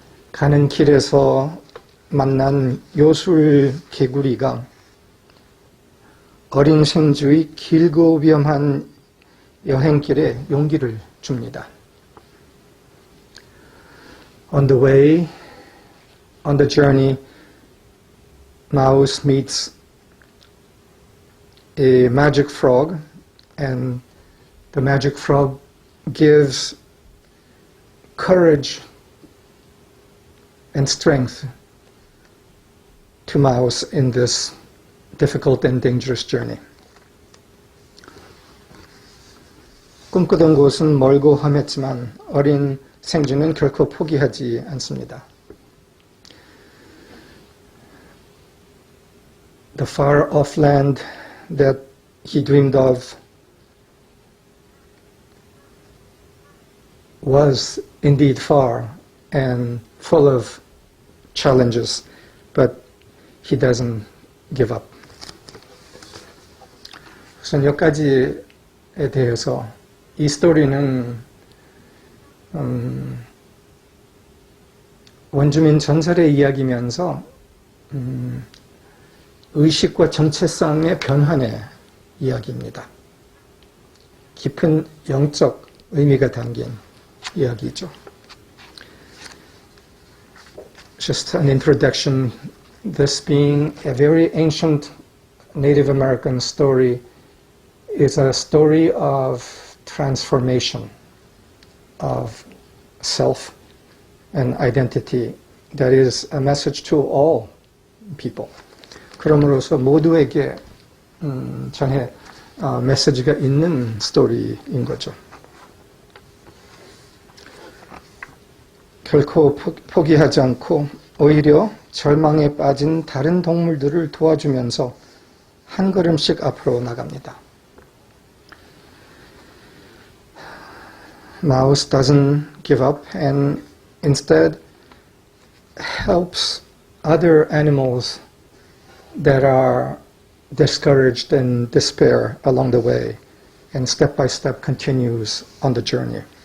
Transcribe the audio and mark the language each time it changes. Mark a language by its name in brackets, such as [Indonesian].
[Korean] 가는 길에서 만난 요술 개구리가 어린 생쥐의 길고 위험한 여행길에 용기를 줍니다. [English] On the way, on the journey, Mouse meets a magic frog, and the magic frog gives courage and strength to Mouse in this difficult and dangerous journey. [Korean] 꿈꾸던 곳은 멀고 험했지만 어린 생쥐는 결코 포기하지 않습니다. [English] The far-off land that he dreamed of was indeed far and full of challenges, but he doesn't give up. [Korean] 우선 여기까지에 대해서 이 스토리는 원주민 전설의 이야기면서 의식과 정체성의 변환의 이야기입니다. 깊은 영적 의미가 담긴 이야기죠. [English] Just an introduction, this being a very ancient Native American story is a story of transformation of self and identity that is a message to all people. [Korean] 그럼으로써 모두에게 전해 메시지가 있는 스토리인 거죠. 결코 포기하지 않고 오히려 절망에 빠진 다른 동물들을 도와주면서 한 걸음씩 앞으로 나갑니다. [English] Mouse doesn't give up and instead helps other animals that are discouraged and despair along the way, and step by step continues on the journey.